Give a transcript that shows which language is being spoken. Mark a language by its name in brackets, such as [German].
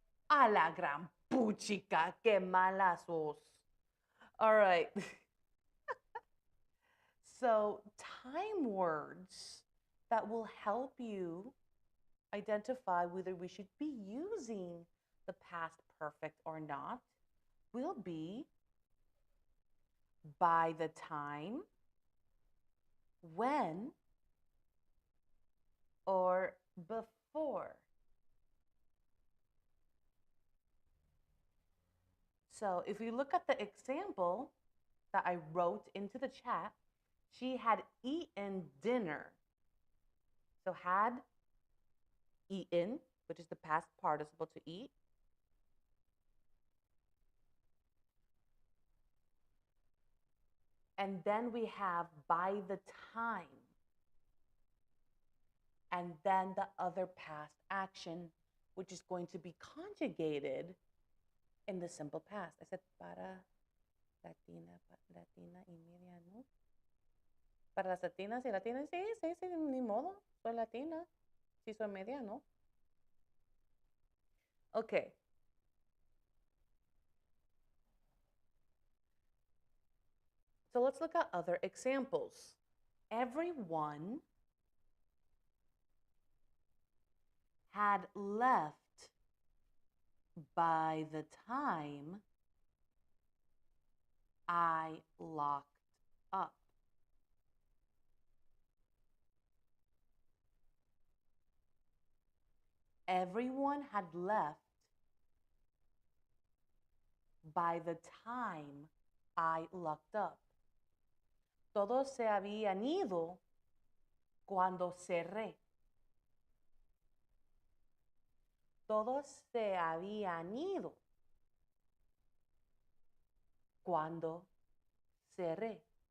[Spanish] A la gran puchica, que mala sos. [English] All right. So, time words that will help you identify whether we should be using the past perfect or not will be by the time, when, or before. So if we look at the example that I wrote into the chat, she had eaten dinner. So had eaten, which is the past participle to eat. And then we have by the time. And then the other past action, which is going to be conjugated in the simple past. I said [Spanish] para Latina y media, ¿no? Para las latinas y latinas, sí, ni modo, soy latina. Sí, soy media, ¿no? [English] Okay. So let's look at other examples. Everyone had left by the time I locked up. Everyone had left by the time I locked up. [Spanish] Todos se habían ido cuando cerré. Todos se habían ido cuando cerré.